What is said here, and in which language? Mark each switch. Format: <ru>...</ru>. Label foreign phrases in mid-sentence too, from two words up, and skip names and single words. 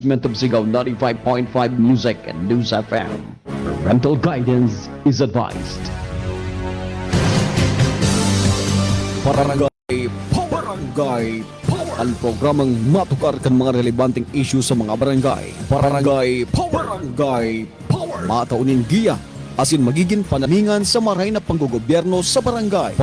<en>of Sigaw 95.5 Music and News FM. Parental guidance is advised. Barangay Power!</en> <bik>Ang programang matukar kan mga relevanteng issue sa mga barangay. Barangay Power! Mataunin giya asin magiging panalingan sa maray na panggogobyerno sa barangay.</bik>